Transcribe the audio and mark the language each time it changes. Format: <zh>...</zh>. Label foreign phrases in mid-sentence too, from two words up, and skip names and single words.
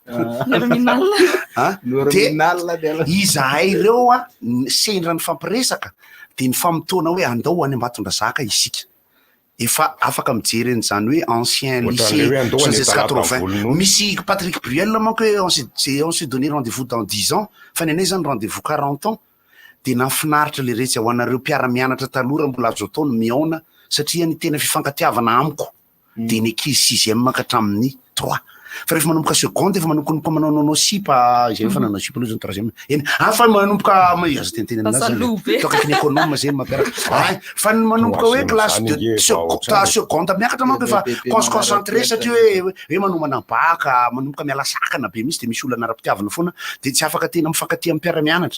<mg>Terminal. Izahay ireo sendra ny fampiresaka de ny famotona hoe andao any Ambatondrazaka isika. Efa afaka mijery an'izany hoe</mg> <fr>ancien lycée</fr> <mg>80. Misy Patrick Bruel manko hoe</mg> <fr>on s'est donné rendez-vous dans 10 ans.</fr> <mg>Fa ny anay zany</mg> <fr>rendez-vous 40 ans.</fr> <mg>De nafinaritra le rehetra ho anareo mpiara-mianatra talora mbola azo atao no miaona satria ny tena fifankatiavana amiko de ny ankizy 6e ka hatramin'ny 3. Fa rehefa manomboka seconde efa manomboka manao sipa zay efa nanao sipa aloha zany 3e eny fa manomboka azo teniteny aminazy toka ny économe zay mampiaraka fa manomboka hoe</mg> <fr>classe de seconde</fr> <mg>miakatra manko efa concentré satria hoe manomana baka manomboka miala sakana be misy de misy olana ara-pitiavana foana de tsy afaka tena mifankatia amin'ny mpiara-mianatra.</mg>